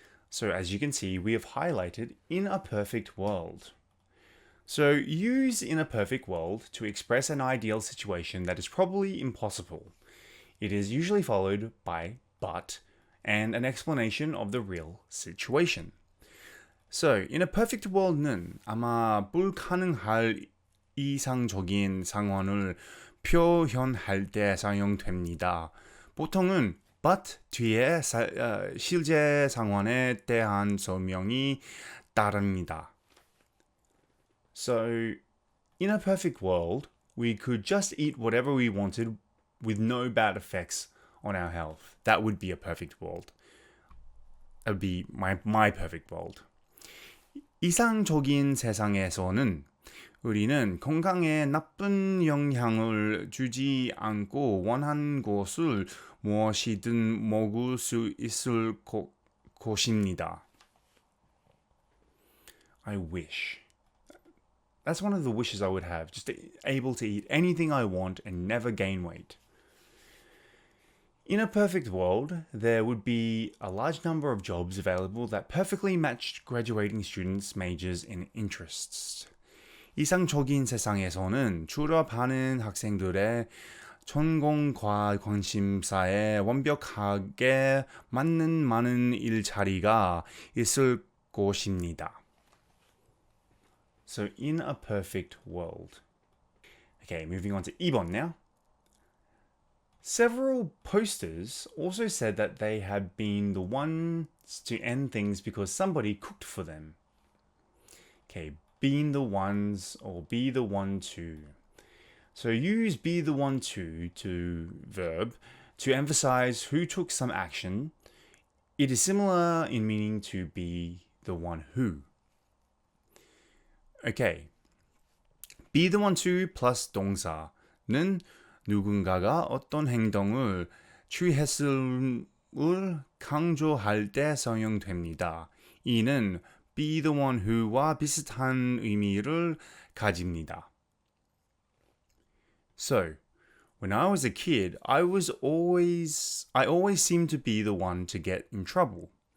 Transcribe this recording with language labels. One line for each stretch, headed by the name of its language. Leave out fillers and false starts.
English: So as you can see, we have highlighted in a perfect world. So use in a perfect world to express an ideal situation that is probably impossible. It is usually followed by but and an explanation of the real situation.
Korean: So, in a perfect world는 아마 불가능할 이상적인 상황을 표현할 때 사용됩니다. 보통은 but 뒤에 실제 상황에 대한 설명이 따릅니다.
English: So, in a perfect world, we could just eat whatever we wanted with no bad effects on our health. That would be a perfect world. That would be my perfect world.
Korean: 이상적인 세상에서는 우리는 건강에 나쁜 영향을 주지 않고 원하는 것을 무엇이든 먹을 수 있을 것입니다.
English: I wish. That's one of the wishes I would have. Just able to eat anything I want and never gain weight. In a perfect world, there would be a large number of jobs available that perfectly matched graduating students' majors and interests.
Korean: 이상적인 세상에서는 졸업하는 학생들의 전공과 관심사에 완벽하게 맞는 많은 일자리가 있을 것입니다.
English: So, in a perfect world. Okay, moving on to 2번 now. Several posters also said that they had been the ones to end things because somebody cooked for them. Okay, being the ones or be the one to. So use be the one to verb to emphasize who took some action. It is similar in meaning to be the one who. Okay, be the one to plus
Korean: 동사는 누군가가 어떤 행동을 취했음을 강조할 때 사용됩니다. 이는 be the one who와 비슷한 의미를 가집니다.
English: So, when I was a kid, I always seemed to be the one to get in trouble.